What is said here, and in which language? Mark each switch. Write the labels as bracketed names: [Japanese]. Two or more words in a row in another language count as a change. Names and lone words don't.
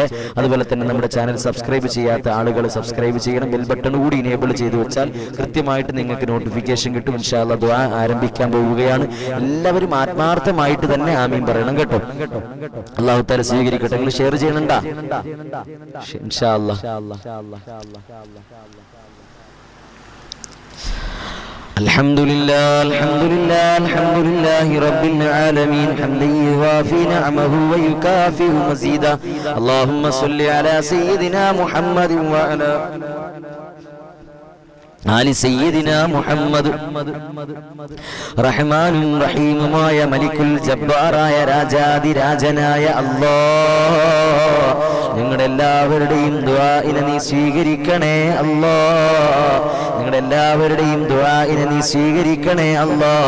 [Malayalam] അതുപോലെ തന്നെ നമ്മുടെ ചാനൽ സബ്സ്ക്രൈബ് ചെയ്യാത്ത ആളുകൾ സബ്സ്ക്രൈബ് ചെയ്യണം. ബെൽ ബട്ടൺ കൂടി ഇനേബിൾ ചെയ്ത് വെച്ചാൽ കൃത്യമായിട്ട് നിങ്ങൾക്ക് നോട്ടിഫിക്കേഷൻ കിട്ടും. [Arabic] إن شاء الله [Malayalam] ദുആ ആരംഭിക്കാൻ പോവുകയാണ്. എല്ലാവരും ആത്മാർത്ഥമായിട്ട് തന്നെ ആമീൻ പറയണം കേട്ടോ. അല്ലാഹു തആല സ്വീകരിക്കട്ടെ. നിങ്ങൾ ഷെയർ ചെയ്യണണ്ടാ [Arabic] إن شاء الله. الحمد لله الحمد لله الحمد لله رب العالمين حمدا يوافي نعمه ويكافئ مزيدا اللهم صل على سيدنا محمد وعلى آل سيدنا محمد [Malayalam] റഹ്മാനും റഹീമുമായ മലിക്കുൽ ജബ്ബാറായ രാജാതിരാജനായ അല്ലാഹ് ഞങ്ങളുടെ എല്ലാവരുടെയും ദുആഇനെ നീ സ്വീകരിക്കണേ അല്ലാഹ്. ഞങ്ങളുടെ എല്ലാവരുടെയും ദുആഇനെ നീ സ്വീകരിക്കണേ അല്ലാഹ്.